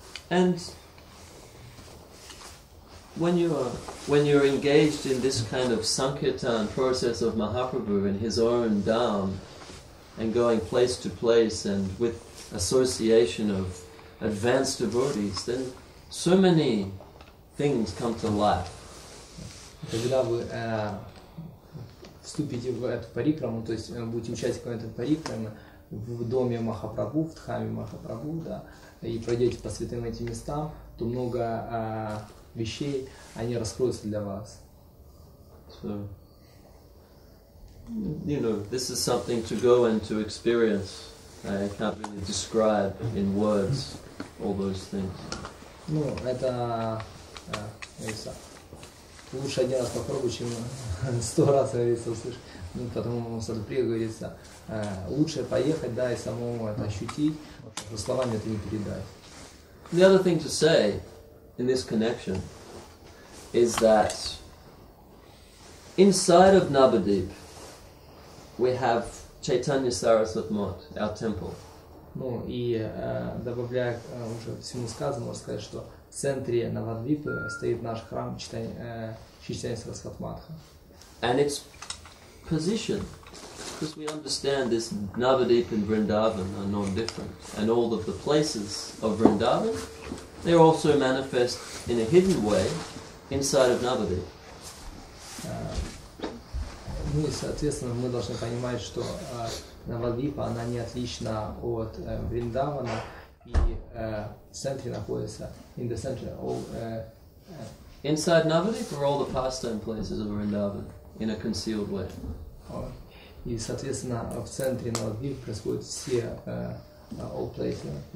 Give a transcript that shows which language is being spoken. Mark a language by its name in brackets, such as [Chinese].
[English] And when you're engaged in this kind of sankirtan process of Mahaprabhu in his own dham, and going place to place and with association of advanced devotees, then so many things come to life. [Russian] Когда вы вступите в эту парикраму, то есть будете участником этой парикрамы в доме Махапрабху, в Дхаме Махапрабху, да, и пройдете по святым этим местам, то много вещей, они раскроются для вас. [English] So, you know, this is something to go and to experience. I can't really describe in words all those things. [Russian] Ну, это лучше один раз попробовать, чем 100 раз, говорится, услышать. Ну, потому в Садху Прией говорится, лучше поехать, да, и самому это ощутить, потому что словами это не передать. [English] The other thing to say in this connection is that inside of Navadvip we have Chaitanya Saraswat Mat, our temple. [Russian] Ну и добавляя уже всему сказанному, можно сказать, что в центре Навадвипы стоит наш храм Chaitanya Saraswat Матха. [English] And its position, because we understand this Navadvip and Vrindavan are non-different, and all of the places of Vrindavan, they're also manifest in a hidden way inside of Navadvip. [Russian] Ну и, соответственно, мы должны понимать, что Навадвипа, она не отлична от Вриндавана, и в центре находится, [English] in the center, inside Navadvip are all the pastime places of Vrindavan in a concealed way. [Russian] И, соответственно, в центре Навадвипа происходят все [English] all places.